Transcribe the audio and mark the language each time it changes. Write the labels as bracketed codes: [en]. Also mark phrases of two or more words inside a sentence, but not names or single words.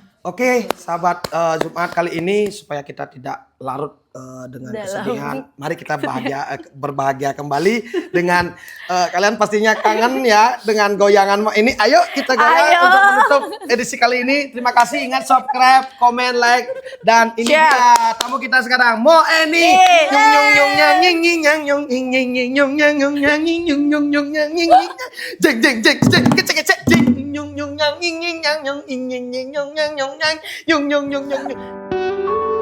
[id] Oke, sahabat Jumat kali ini supaya kita tidak larut dengan kesedihan, mari kita berbahagia kembali dengan kalian pastinya kangen ya dengan goyangan ini. Ayo kita goyang untuk menutup edisi kali ini. Terima kasih, ingat subscribe, komen, like, dan ini dia tamu kita sekarang, Mo Eni. Nyung nyung nyung nyang nying nying nyang nyung nying nying nying nyung nyang nyung nyang nying nyung nyung nyung nyang nying nying jeng jeng jeng jeng kecek kecek jeng nyung nyung nyang nying nying nyang nyung nying nying nyung nyang nyung nyang nyung nyung nyung nyung.